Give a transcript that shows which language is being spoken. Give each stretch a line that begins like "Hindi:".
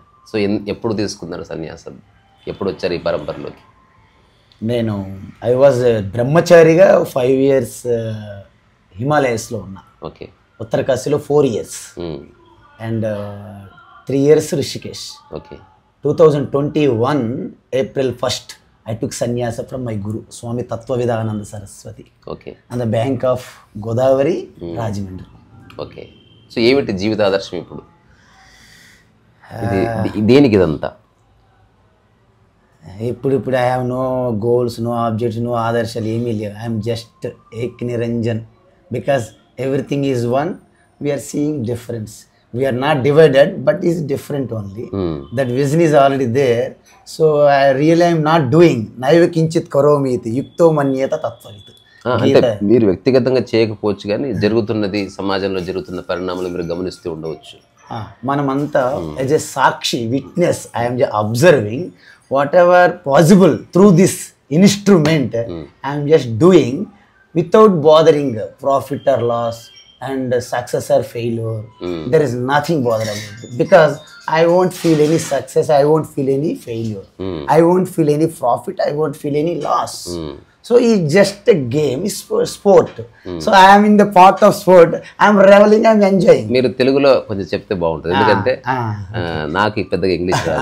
Telugu: So ఎప్పుడు తీసుకున్నారు సన్యాసం? ఎప్పుడు వచ్చారు ఈ పరంపరలోకి? నేను
English: I was
Telugu: బ్రహ్మచారిగా 5 years హిమాలయస్లో ఉన్నా. Okay. ఉత్తరకాశీలో 4 years and 3 years Rishikesh. Okay.
English: 2021 April 1st I took sannyasa from my guru Swami Tattvavidananda Saraswati. Okay. On the bank of Godavari, Rajahmundry.
Telugu: Okay. So ఏమిటి జీవిత ఆదర్శం ఇప్పుడు? దేనికి ఇదంతా? ఇప్పుడు
English: I have no goals, no objects, no
Telugu: ఆదర్శాలు ఏమీ లేవు.
English: I'm just
Hindi: Ek Niranjan.
English: Because everything is one, we are seeing difference. We are not divided, but is different only. That vision is already there. So I really am not doing.
Sanskrit: Naiva kinchit karomi iti yukto manyeta tattvavitu.
Telugu: అంటే మీరు వ్యక్తిగతంగా చేయకపోవచ్చు కానీ జరుగుతున్నది సమాజంలో జరుగుతున్న పరిణామాలు మీరు గమనిస్తూ ఉండవచ్చు. మనమంతా
English: as a సాక్షి, witness, I am just observing whatever possible through this instrument. I am just doing without bothering profit or loss and success or failure. There is nothing bothered about it because I won't feel any success, I won't feel any failure, I won't feel any profit, I won't feel any loss. So it's just a game, it's sport. So I am in the part of sport, I am reveling, I am enjoying.
Telugu: మీరు తెలుగులో కొంచెం చెప్తే బాగుంటుంది, ఎందుకంటే నాకు పెద్దగా English